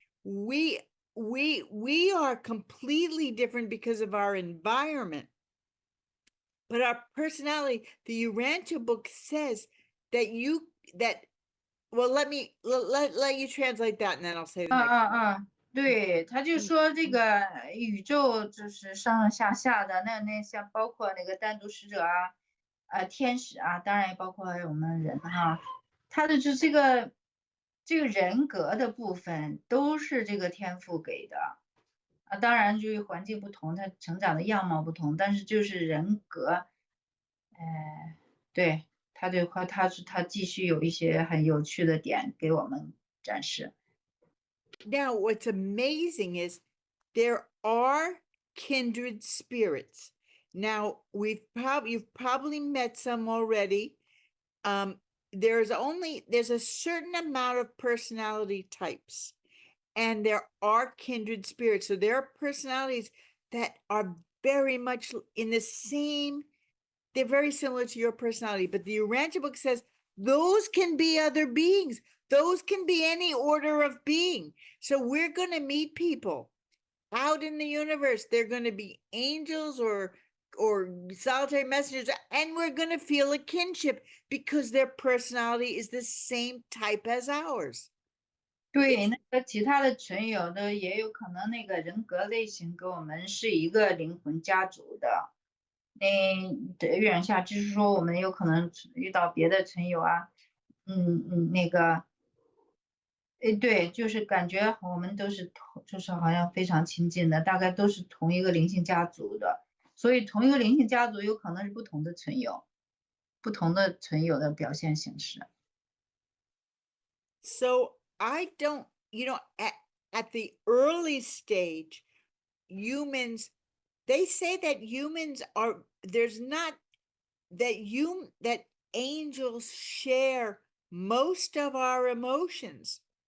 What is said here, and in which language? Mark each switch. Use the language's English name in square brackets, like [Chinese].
[English] We are completely different because of our environment. But our personality, the Urantia book says that well, let you translate that and then I'll say the next. [Chinese] 对，他就说这个宇宙就是上上下下的，那像包括那个单独使者啊，天使啊，当然也包括我们人哈，他的就这个人格的部分都是这个天赋给的啊，当然就是环境不同，他成长的样貌不同，但是就是人格，对，他继续有一些很有趣的点给我们展示。 [English] Now, what's amazing is there are kindred spirits. Now, you've probably met some already. There's a certain amount of personality types, and there are kindred spirits. So there are personalities that are very much in the same, they're very similar to your personality, but the Urantia book says those can be other beings. Those can be any order of being. So we're going to meet people out in the universe. They're going to be angels or solitary messengers, and we're going to feel a kinship because their personality is the same type as ours. [Chinese] 对，那个其他的存有的也有可能那个人格类型跟我们是一个灵魂家族的。月亮下就是说我们有可能遇到别的存有啊，那个，对，就是感觉我们都是就是好像非常亲近的，大概都是同一个灵性家族的，所以同一个灵性家族有可能是不同的存有，不同的存有的表现形式。 [English] So I don't, at the early stage, humans, they say that humans are, there's not, that angels share most of our emotions.